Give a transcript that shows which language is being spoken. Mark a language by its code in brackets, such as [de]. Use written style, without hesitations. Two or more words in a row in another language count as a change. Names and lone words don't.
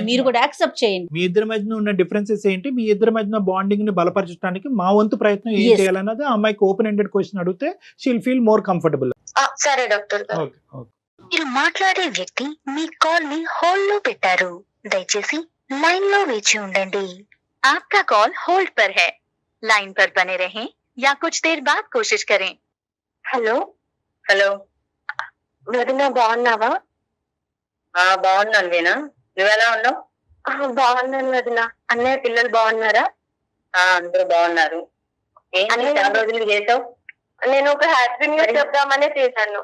[te] మీరు కూడా యాక్సెప్ట్ చేయండి. మీ ఇద్దరి మధ్య ఉన్న డిఫరెన్సెస్ ఏంటి, మీ ఇద్దరి మధ్య బాండింగ్ ని బలపరచడానికి మా వంతు ప్రయత్నం ఏం [en] Yes. [te] చేయాలన్నది ఆ అమ్మాయికి [en] open ended question [te] అడిగితే [en] she'll feel more comfortable. [te] సరే డాక్టర్ గారు. ఓకే ఓకే. మీరు మాట్లాడే వ్యక్తి మీ కాల్ ని హోల్డ్ లో పెట్టారు. దయచేసి లైన్ లో వేచి ఉండండి. [hi] आपका कॉल होल्ड पर है. लाइन पर बने रहें या कुछ देर बाद कोशिश करें. [te] హలో హలో. వదిన బాగున్నావా? బాగున్నాను వీణా, నువ్వెలా ఉన్నావు? బాగున్నాను వదిన. అన్నయ్య పిల్లలు బాగున్నారా? అందరూ బాగున్నారు. ఏంటి చాలా రోజులు చేసావు? నేను ఒక హ్యాపీ న్యూస్ చెప్దామనే చేశాను.